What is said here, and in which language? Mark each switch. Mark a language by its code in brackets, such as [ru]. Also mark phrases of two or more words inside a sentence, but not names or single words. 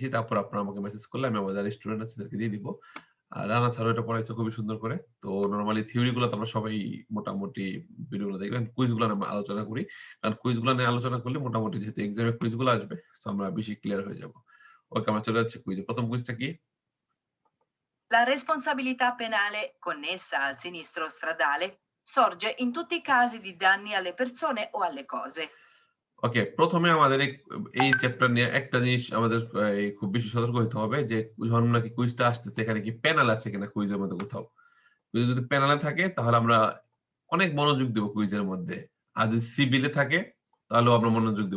[bn] তারপর আপনারা আমাকে মেসেজ করলে আমি আমার যারা স্টুডেন্ট আছে তাদেরকে দিয়ে দিব। আর রানা স্যারও এটা পড়াইছে খুবই সুন্দর করে। তো নরমালি থিওরি গুলো তো আমরা সবাই মোটামুটি ভিডিওগুলো দেখবেন। কুইজ গুলো আমরা আলোচনা করি। কারণ কুইজ গুলো নিয়ে আলোচনা করলে মোটামুটি যেহেতু এক্সামে কুইজ গুলো আসবে, সো আমরা বেশি ক্লিয়ার হয়ে যাব। ওকে আমরা চলে যাচ্ছি কুইজে। ১ম কুইজটা কি? [it] La responsabilità penale connessa al sinistro stradale sorge in tutti i casi di danni alle persone o alle cose. [bn] ওকে, ১ম এ আমাদের এই চ্যাপ্টার নিয়ে একটা জিনিস আমাদের খুব বেশি সতর্ক হইতে হবে যে যখন নাকি কুইজটা আসতেছে এখানে কি প্যানেল আছে কিনা কুইজের মধ্যে কোথাও। কুইজে যদি প্যানেলে থাকে তাহলে আমরা অনেক মনোযোগ দেব কুইজের মধ্যে। আর যদি সিভিলে থাকে তাহলেও আমরা মনোযোগ দেব।